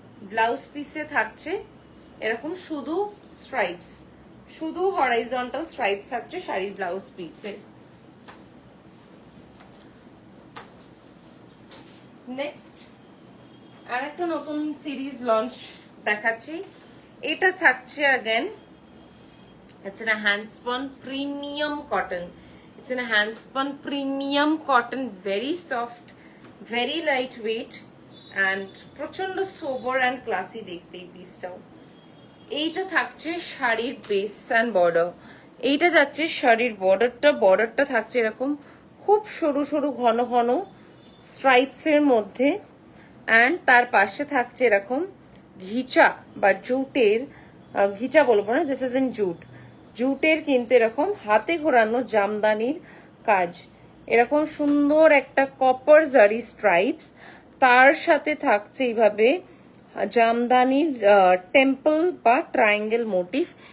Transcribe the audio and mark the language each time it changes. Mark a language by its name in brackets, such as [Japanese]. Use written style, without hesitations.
[Bangla] Blouse পিসে থাকছে এরকম শুধু স্ট্রাইপস, শুধু হরাইজন্টাল স্ট্রাইপস থাকছে শাড়ির ব্লাউজ পিসে। নেক্সট আরেকটা নতুন সিরিজ লঞ্চ দেখাচ্ছি। এটা থাকছে [English] Again it's in a handspun premium cotton. It's in a handspun premium cotton, very soft, very lightweight and প্রচন্ড sober and classy [Bangla] দেখতে এই পিসটাও। এইটা থাকছে শাড়ির বেস and বর্ডার। এইটা যাচ্ছে শাড়ির বর্ডারটা থাকছে এরকম খুব সরু সরু ঘন ঘন স্ট্রাইপস এর মধ্যে, অ্যান্ড তার পাশে থাকছে এরকম ঘিচা বা জুটের, ঘিচা বলবো না, [English] this is in jute, [Bangla] জুটের কিন্তু এরকম হাতে ঘোরানো জামদানির কাজ, এরকম সুন্দর একটা কপার জারি স্ট্রাইপস, তার সাথে থাকছে এইভাবে জামদানির টেম্পল বা ট্রায়াঙ্গেল মোটিভ।